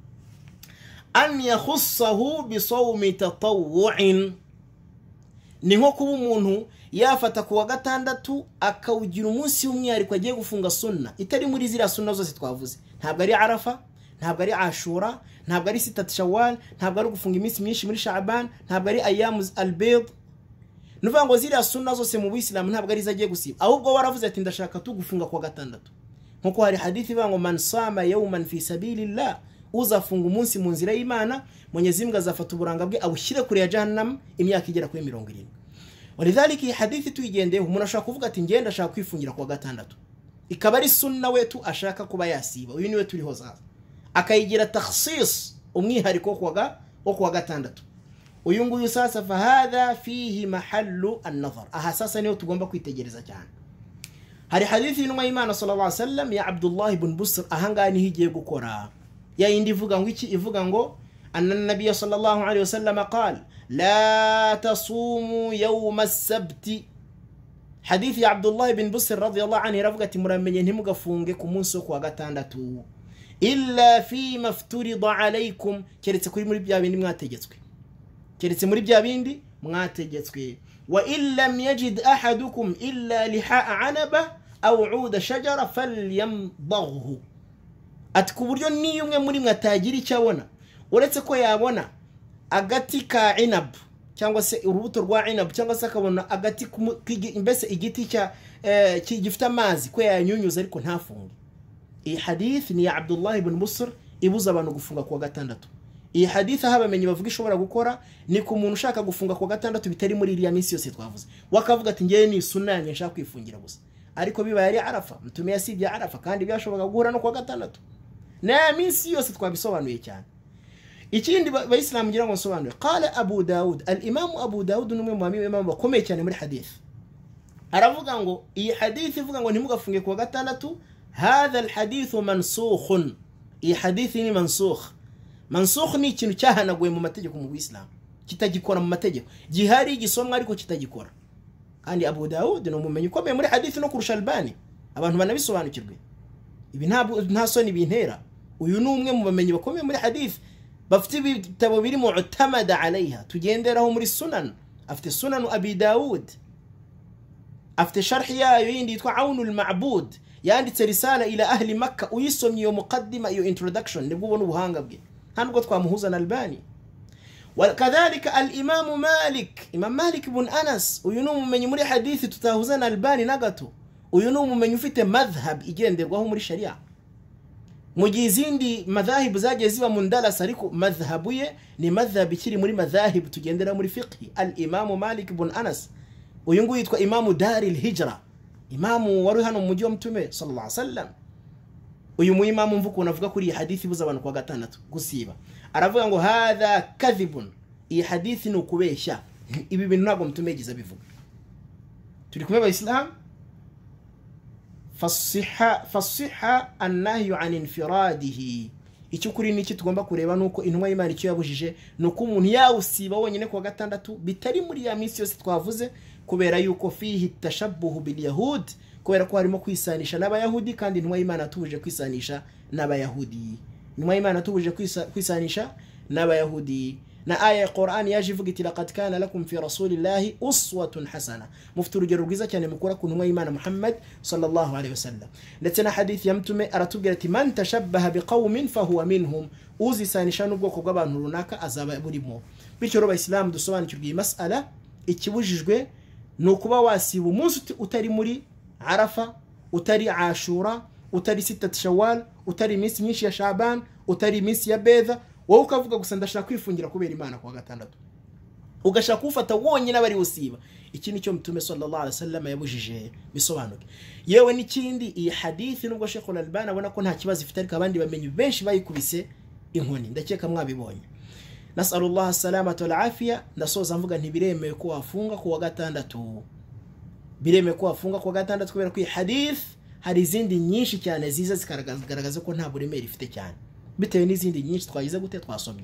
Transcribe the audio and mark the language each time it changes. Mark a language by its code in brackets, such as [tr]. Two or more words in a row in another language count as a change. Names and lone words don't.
[ar] أن يخصه بصوم تطوع, [rw] ni nko kuba umuntu yafata kuwa gatandatu akawugira umunsi w'umwihariko agiye gufunga sunna itari muri ziriya sunna zose twavuze. Ntabwo ari Arafa, ntabwo ari Ashura, ntabwo ari Sitat Shawwal, ntabwo ari gufunga iminsi myinshi muri Sha'ban, ntabwo ari Ayyamuz al-Bayd. Nuvuga ngo ziriya sunna zose mu Islam ntabwo ari zagiye gusiba, ahubwo waravuze ati ndashaka tugufunga kuwa gatandatu. Nkuko hari hadithi ivuga ngo [ar] من صام يوما في سبيل الله, [rw] uzafunga umunsi mu nzira y'Imana Mwenyezi Mungu azafata uburanga bwe abushyire kure ya Jahannam imyaka igera kuri 70. Walidhalika iyi hadithi tuyigendeho, umuntu ashaka kuvuga ati ngenda ashaka kwifungira kuwa gatandatu, ikaba ari sunna wetu ashaka kuba yasiba, uyu niwe turiho zaza, akayigira takhsis umwihariko wo kuwa gatandatu. Uyu nguyu sasa [ar] فهذا فيه محل النظر, [rw] aha sasa niyo tugomba kwitegereza cyane. Hari hadithi y'intumwa y'Imana [ar] صلى الله عليه وسلم [rw] ya Abdullah ibn Busr, ahanga ni higiye gukora ya indi ivuga ngo iki, ivuga ngo [ar] أن النبي صلى الله عليه وسلم قال لا تصوموا يوم السبت. [rw] Hadithi ya Abdullah ibn Busr [ar] رضي الله عنه [rw] iravuga ati muramenye ntimugafunge ku munsi wo kuwa gatandatu [ar] إلا فيما افترض عليكم, [rw] keretse kuri muri bya bindi mwategetswe, keretse muri bya bindi mwategetswe. [ar] وإن لم يجد أحدكم إلا لحاء عنبة أو عود شجرة فليمضغه, [rw] ati ku buryo niyo umwe muri mwatagira icyo abona uretse ko yabona agati ka inab cyangwa se urubuto rwa inab, cyangwa se akabona agati mbese igiti cya gifite amazi ko yanyunyuza ariko ntafunge. Iyi hadith ni ya Abdullah ibn Busr ibuza abantu gufunga kuwa gatandatu. Iyi hadith aho abamenyi bavuga ishobora gukora ni ku muntu ushaka gufunga kuwa gatandatu bitari muri iriya minsi yose twavuze, wakavuga ati ngiye ni sunna yanjye nshaka kwifungira gusa, ariko bibaye ari Arafa, mutume yasibye Arafa kandi byashoboka guhura no kuwa gatandatu, na minsi yose twabisobanuye cyane. Ikindi bayisilamu ngira ngo nsobanure, qala Abu Daud, al-Imam Abu Daud numwe mu imam bakomeye cyane muri hadith, aravuga ngo iyi hadith ivuga ngo ntimugafunge kuwa gatandatu, [ar] هذا الحديث منسوخ, [rw] iyi hadith ni mansukh. Mansukh ni ikintu cyahanaguye mu mategeko mu Islam, kitagikora mu mategeko, gihari gisomwa ariko kitagikora. Kandi Abu Daud no mumenye ukomeye muri hadith no kurusha Albani, abantu banabisobanukirwe. Ibi nta soni bintera. Uyu ni umwe mu bamenyi bakomeye muri hadith, bafite ibitabo biri [ar] معتمدة عليها [rw] tugenderaho muri sunan. Afite sunan Abi Daud, afite sharh yayo yindi yitwa Aunul Ma'bud, yanditse [ar] رسالة إلى أهل مكة, [rw] uyisomye iyo muqaddima iyo introduction nibwo ubona ubuhanga bwe, ntabwo twamuhuza na Albani. Wakadhalika al-Imam Malik, Imam Malik ibn Anas, uyu ni umumenyi muri hadithi tutahuza na Albani na gato. Uyu ni umumenyi ufite madhhab igenderwaho muri sharia, mu gihe izindi madhahib zagiye ziba mundalas, ariko madhhabu ye ni madhhab ikiri muri madhahib tugendera muri fiqh. Al-Imam Malik ibn Anas, uyu nguyu yitwa Imam Daril Hijra, imamu wari hano mu mujyi wa Mtume [ar] صلى الله عليه وسلم. [rw] Uyu mu imamu mvuko unavuga kuri iyi hadithi ibuza abantu kwa gatandatu gusiba, aravuga ngo [ar] هذا كذب, [rw] iyi hadithi ni ukubeshya, ibi bintu ntabwo Mtume yagize bivuga. Turi kumwe abayisilamu. [ar] فصح النهي عن انفراده, [rw] icyo kuri niki tugomba kureba nuko intumwa y'Imana icyo yabujije nuko umuntu yawusiba wonyine kuwa gatandatu bitari muri ya minsi yose twavuze, kubera yuko [ar] فيه تشبه باليهود, [rw] kubera ko harimo kwisanisha n'abayahudi, kandi intumwa y'Imana atubuje kwisanisha n'abayahudi. Intumwa y'Imana atubuje kwisanisha n'abayahudi, na aya ya Qur'an yaje ivuga iti [ar] لقد كان لكم في رسول الله أسوة حسنة, [rw] mufite urugero rwiza cyane mukora ku ntumwa y'Imana Muhammad [ar] صلى الله عليه وسلم. [rw] Ndetse na hadith ya Mtume aratubwira ati [ar] من تشبه بقوم فهو منهم, [rw] uzisanisha n'ubwoko bw'abantu runaka azaba burimo. Bityo rero abayisilamu dusobanukirwa iyi mas'ala, ikibujijwe ni ukuba wasiba umunsi utari muri Arafa, utari Ashura, utari Sitat Shawwal, utari iminsi myinshi ya Sha'ban, utari iminsi ya Bedha, wowe ukavuga gusa ndashaka kwifungira kubera Imana kuwa gatandatu, ugashaka kufata wonyine abari usiba. Iki nicyo Mtume [ar] صلى الله عليه وسلم [rw] yabujije bisobanuke. Yewe n'ikindi, iyi hadithi nubwo Sheikh Al-Albani abona ko nta kibazo ifite, ariko abandi bamenye benshi bayikubise inkoni, ndakeka mwabibonye. [ar] نسأل الله السلامة والعافية. [rw] Ndasoza mvuga ntibiremewe ko wafunga kuwa gatandatu, bireme ko wafunga ku gatandatu kubera ko iyi hadith hari izindi nyinshi cyane ziza zikagaragaza ko nta buremere ifite cyane bitewe n'izindi nyinshi twagize gute twasomye.